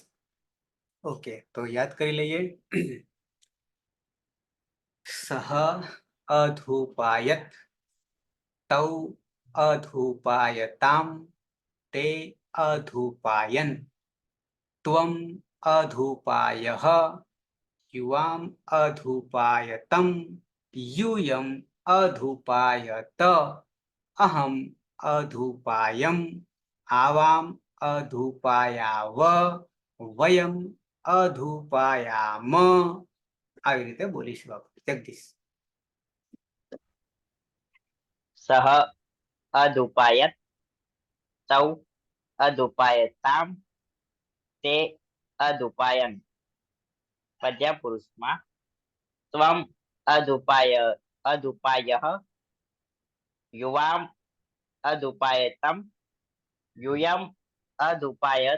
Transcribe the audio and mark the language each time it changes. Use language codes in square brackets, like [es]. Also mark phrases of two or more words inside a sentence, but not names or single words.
[gu] ઓકે, તો યાદ કરી લઈએ. [sa] સહ અધુપાયત, તૌ અધુપાયતામ, તે અધુપાયન, ત્વમ અધુપાયઃ, યુવામ અધુપાયતમ, यूयम अधुपायत, अहम अधुपायम, आवाम अधुपायाव, वयम अधुपायाम. [gu] આવી રીતે બોલીશું આપણે. જગદીશ. [sa] સહ અધુપાયત, તૌ અધુપાયતામ, તે અધુપાયન. [gu] મધ્યમ પુરુષમાં [sa] ત્વમ અધુપાયઃ, યુવામ અધુપાયતમ, યુયમ અધુપાયત.